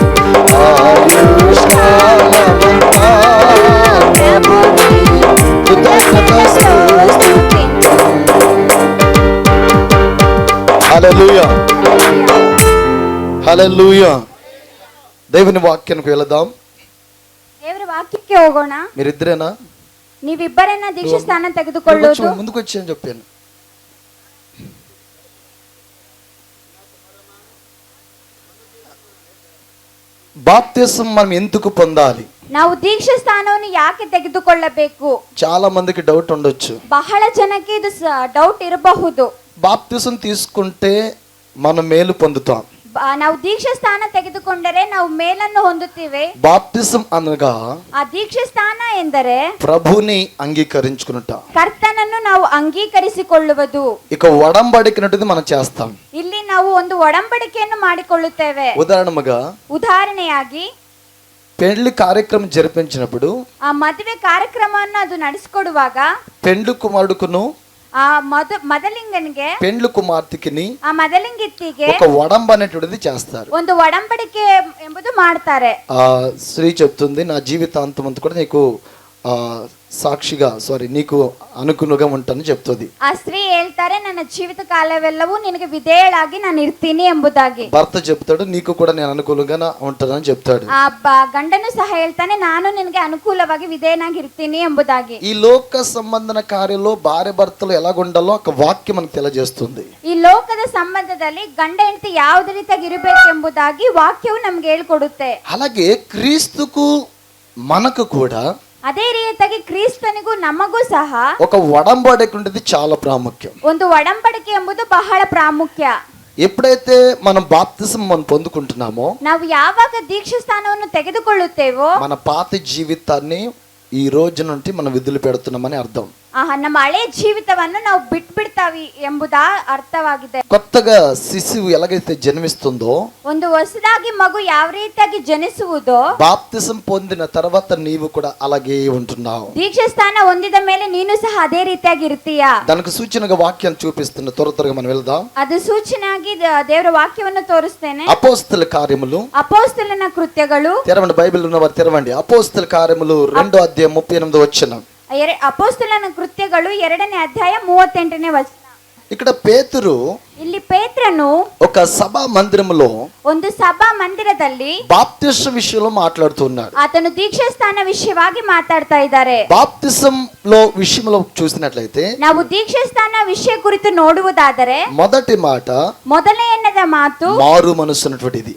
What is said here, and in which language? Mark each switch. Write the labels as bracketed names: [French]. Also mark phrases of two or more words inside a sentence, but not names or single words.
[Telugu] ఆయుష్కాలమంతా ప్రభుని కృతజ్ఞత స్తుతించుదును. హల్లెలూయా, హల్లెలూయా. దేవుని వాక్యానికి వెళదాం. [Kannada] ದೇವರ ವಾಕ್ಯಕ್ಕೆ ಹೋಗೋಣ. [Telugu] మీరిద్దరేనా? [Kannada] ನೀವಿಬ್ಬರನ್ನ ದೀಕ್ಷಾ ಸ್ಥಾನ ತೆಗೆದುಕೊಳ್ಳೋದು. [Telugu] ముందుకు వచ్చి అని చెప్పాను. బాప్తిసం మనం ఎందుకు పొందాలి? [Kannada] ನಾವು ದೀಕ್ಷಾ ಸ್ಥಾನವನ್ನು ಯಾಕೆ ತೆಗೆದುಕೊಳ್ಳಬೇಕು? [Telugu] చాలా మందికి డౌట్ ఉండొచ్చు. [Kannada] ಬಹಳ ಜನಕ್ಕೆ ಇದು ಡೌಟ್ ಇರಬಹುದು. [Telugu] బాప్తిసం తీసుకుంటే మనం మేలు పొందుతాం. [Kannada] ನಾವು ದೀಕ್ಷಾ ಸ್ಥಾನ ತೆಗೆದುಕೊಂಡರೆ ನಾವು ಮೇಲನ್ನು ಹೊಂದುತ್ತೇವೆ. [Telugu] బాప్తిసం అనగా [Kannada] ಆ ದೀಕ್ಷಾ ಸ್ಥಾನ ಎಂದರೆ [Telugu] ప్రభుని అంగీకరించుకునుట. [Kannada] ಕರ್ತನನ್ನು ನಾವು ಅಂಗೀಕರಿಸಿಕೊಳ್ಳುವುದು. [Telugu] ఇక ఒడంబడికినట్టుది మనం చేస్తాం. [Kannada] ಇಲ್ಲಿ ನಾವು ಒಂದು ಒಡಂಬಡಿಕೆಯನ್ನು ಮಾಡಿಕೊಳ್ಳುತ್ತೇವೆ. [Telugu] ఉదాహరణగా పెళ్లి కార్యక్రమం జరిపించినప్పుడు [Kannada] ಆ ಮದುವೆ ಕಾರ್ಯಕ್ರಮವನ್ನು ಅದು ನಡೆಸಿಕೊಡುವಾಗ [Telugu] పెండ్లి కుమారుడుకును [Kannada] ಆ ಮೊದಲಿಂಗನಿಗೆ [Telugu] పెండ్లి కుమార్తెకిని [Kannada] ಆ ಮೊದಲಿಂಗಿತ್ತಿಗೆ [Telugu] ఒక ఒడంబ అనేటువంటిది చేస్తారు. [Kannada] ಒಂದು ಒಡಂಬಡಿಕೆ ಎಂಬುದು ಮಾಡ್ತಾರೆ. [Telugu] స్త్రీ చెప్తుంది, నా జీవితాంతం అంతా కూడా నీకు సాక్షిగా నీకు అనుకునుగా ఉంటానని చెప్తుంది. [Kannada] ಆ ಸ್ತ್ರೀ ಹೇಳ್ತಾರೆ, ನನ್ನ ಜೀವಿತ ಕಾಲವೆಲ್ಲವೂ ನಿನಗೆ ವಿಧೇಯಳಾಗಿ ನಾನು ಇರ್ತೀನಿ ಎಂಬುದಾಗಿ. [Telugu] భర్త చెప్తాడు, నీకు కూడా నేను అనుకూలంగా ఉంటానని చెప్తాడు. [Kannada] ಆ ಗಂಡನು ಸಹ ಹೇಳ್ತಾನೆ, ನಾನು ನಿನಗೆ ಅನುಕೂಲವಾಗಿ ವಿಧೇಯನಾಗಿ ಇರ್ತೀನಿ ಎಂಬುದಾಗಿ. [Telugu] ఈ లోక సంబంధన కార్యంలో భార్య భర్తలు ఎలాగుండాలో ఒక వాక్యం మనకు తెలియజేస్తుంది. [Kannada] ಈ ಲೋಕದ ಸಂಬಂಧದಲ್ಲಿ ಗಂಡ ಹೆಂಡತಿ ಯಾವ ರೀತಿಯಾಗಿ ಇರಬೇಕು ಎಂಬುದಾಗಿ ವಾಕ್ಯವು ನಮಗೆ ಹೇಳಿಕೊಡುತ್ತೆ. [Telugu] అలాగే క్రీస్తుకు మనకు కూడా [Kannada] ಅದೇ ರೀತಿಯಾಗಿ ಕ್ರಿಸ್ತನಿಗೂ ನಮಗೂ ಸಹ [Telugu] ఒక ఒడంబడిక ఉండేది చాలా ప్రాముఖ్యం. [Kannada] ಒಂದು ಒಡಂಬಡಿಕೆ ಎಂಬುದು ಬಹಳ ಪ್ರಾಮುಖ್ಯ. [Telugu] ఎప్పుడైతే మనం బాప్తిసం మనం పొందుకుంటున్నామో, [Kannada] ನಾವು ಯಾವಾಗ ದೀಕ್ಷಾ ಸ್ಥಾನವನ್ನು ತೆಗೆದುಕೊಳ್ಳುತ್ತೇವೋ [Telugu] మన పాత జీవితాన్ని ఈ రోజు నుండి మనం విధులు పెడుతున్నామని అర్థం. [Kannada] ನಮ್ಮ ಹಳೆ ಜೀವಿತವನ್ನು ನಾವು ಬಿಟ್ಬಿಡ್ತಾವಿ ಎಂಬುದ ಅರ್ಥವಾಗಿದೆ. [Telugu] కొత్తగా శిశువు ఎలాగైతే జన్మిస్తుందో, [Kannada] ಒಂದು ಹೊಸದಾಗಿ ಮಗು ಯಾವ ರೀತಿಯಾಗಿ ಜನಿಸುವುದೋ, [Telugu] బాప్తిసం పొందిన తర్వాత నీవు కూడా అలాగే ఉంటున్నావు. [Kannada] ದೀಕ್ಷಾ ಸ್ಥಾನ ಹೊಂದಿದ ಮೇಲೆ ನೀನು ಸಹ ಅದೇ ರೀತಿಯಾಗಿ ಇರ್ತೀಯ. [Telugu] దానికి సూచనగా వాక్యం చూపిస్తున్న త్వరగా మనం వెళ్దాం. [Kannada] ಅದು ಸೂಚನೆಯಾಗಿ ದೇವರ ವಾಕ್ಯವನ್ನು ತೋರಿಸ್ತೇನೆ. [Telugu] అపోస్తల కార్యములు, [Kannada] ಅಪೊಸ್ತಲನ ಕೃತ್ಯಗಳು. [Telugu] తెరవండి, బైబిల్ ఉన్నవారు తెరవండి. అపోస్తల కార్యములు 2:38 [Kannada] ಅಪೊಸ್ತಲನ ಕೃತ್ಯಗಳು 2ನೇ ಅಧ್ಯಾಯ 38ನೇ ವಚನ. [Telugu] ఇక్కడ పేతురు [Kannada] ಇಲ್ಲಿ ಪೇತ್ರನು [Telugu] ఒక సభా మందిరములో [Kannada] ಒಂದು ಸಭಾ ಮಂದಿರದಲ್ಲಿ [Telugu] బాప్తిసం విషయంలో మాట్లాడుతున్నాడు. [Kannada] ಆತನು ದೀಕ್ಷಾ ಸ್ಥಾನ ವಿಷಯವಾಗಿ ಮಾತಾಡ್ತಾ ಇದ್ದಾರೆ. [Telugu] బాప్తిసంలో విషయంలో చూసినట్లయితే [Kannada] ನಾವು ದೀಕ್ಷಾ ಸ್ಥಾನ ವಿಷಯ ಕುರಿತು ನೋಡುವುದಾದರೆ [Telugu] మొదటి మాట [Kannada] ಮೊದಲನೆಯದ ಮಾತು [Telugu] మారు మనసు అన్నటువంటిది.